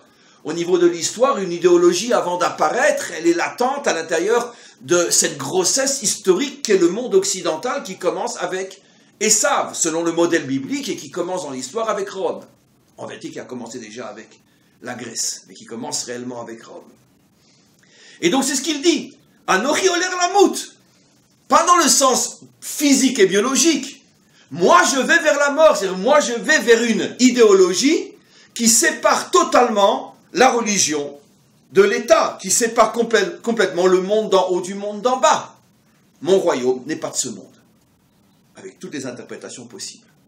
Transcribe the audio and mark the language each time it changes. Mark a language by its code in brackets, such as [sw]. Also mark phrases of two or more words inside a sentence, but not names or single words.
[fr] Au niveau de l'histoire, une idéologie, avant d'apparaître, elle est latente à l'intérieur de cette grossesse historique qu'est le monde occidental qui commence avec Esav, selon le modèle biblique, et qui commence dans l'histoire avec Rome. En vérité, qui a commencé déjà avec la Grèce, mais qui commence réellement avec Rome. Et donc c'est ce qu'il dit. [he] אנוכי הולך למות. [fr] Pas dans le sens physique et biologique. Moi, je vais vers la mort. C'est-à-dire, moi, je vais vers une idéologie qui sépare totalement la religion de l'État, qui sépare complètement le monde d'en haut du monde d'en bas. Mon royaume n'est pas de ce monde, avec toutes les interprétations possibles.